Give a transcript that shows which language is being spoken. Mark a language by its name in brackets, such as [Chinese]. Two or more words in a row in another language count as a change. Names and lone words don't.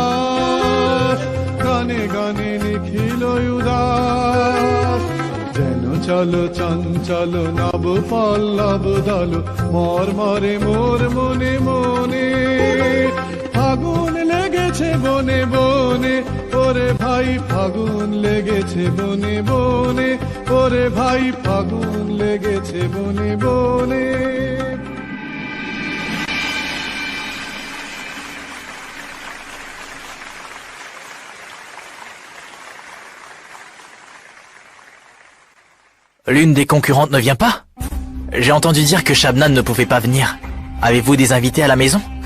[Bangla] আকাশ গানে গানে নিখিল উদাস যেন চঞ্চল চঞ্চল নব পল্লব দল মর মরে মোর মনে মনে ফাগুন লেগেছে বনে বনে ওরে ভাই ফাগুন লেগেছে বনে বনে ওরে ভাই ফাগুন লেগেছে বনে বনে [French] L'une des concurrentes ne vient pas? J'ai entendu dire que Shabnam ne pouvait pas venir. Avez-vous des invités à la maison?